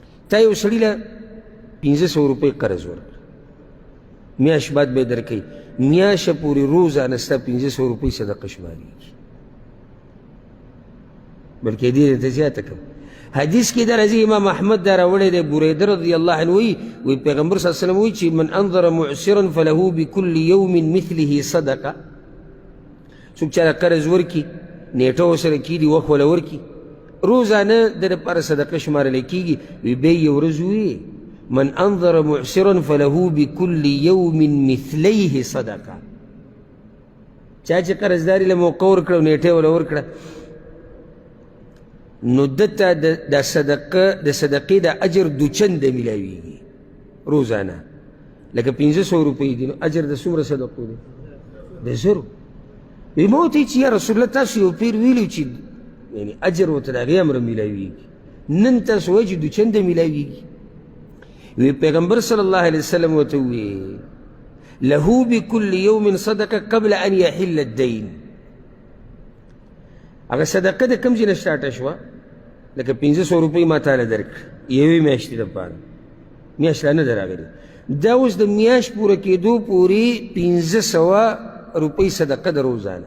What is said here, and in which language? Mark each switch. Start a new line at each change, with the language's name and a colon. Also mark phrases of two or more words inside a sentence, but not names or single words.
Pashto: تا یو سړي له 1500 روپۍ قرض ورکړه، میاشت بعد به یې درکوي، میاشه پورې روزانه ستا 1500 روپۍ صدقه شمارېږي، بلکې دې ته زیاته کړه. حدیث کې دا راځي، امام احمد دا راوړی دی، بریده
Arabic: رضی الله عنه
Pashto: وایي پیغمبر
Arabic: صلی الله علیه وسلم
Pashto: وایي چې
Arabic: من انظر معسرا فله بكل یوم مثله صدقه.
Pashto: څوک چاله قرض ورکړي، نیټه ورسره کېږي، وخت وله ورکړي، روزانه د لپاره صدقه شمارلی کېږي. وی بیا یې ورځ وویې
Arabic: من انظر معسرا فله بكل يوم مثليه صدقه.
Pashto: چا چې قرضداري له موقع ورکړه او نیټه وله ورکړه، نو دته د صدقې د اجر دوچنده میلاویږي روزانه. لکه 1500 روپۍ دي، نو اجر د څومره صدقو دی؟ د زرو. وی ما ورته چې
Arabic: یا رسول الله
Pashto: تاسو یو پیر ویلي چې یعنې اجر ورته د هغې امره میلاویږي، نن تاسو وایي چې دوچنده میلاویږي. وی پیغمبر
Arabic: صلی الله علیه وسلم
Pashto: ورته وویل
Arabic: له بكل یوم صدقه قبل ان یحل الدین.
Pashto: هغه صدقه د کوم ځای نه سټارټه شوه؟ لکه 1500 روپۍ ما تاله درکړه یوې میاشتې دپاره، میاشت لا نه ده راغلې، دا اوس د میاشت پوره کېدو پورې 1500 روپۍ صدقه ده روزانه.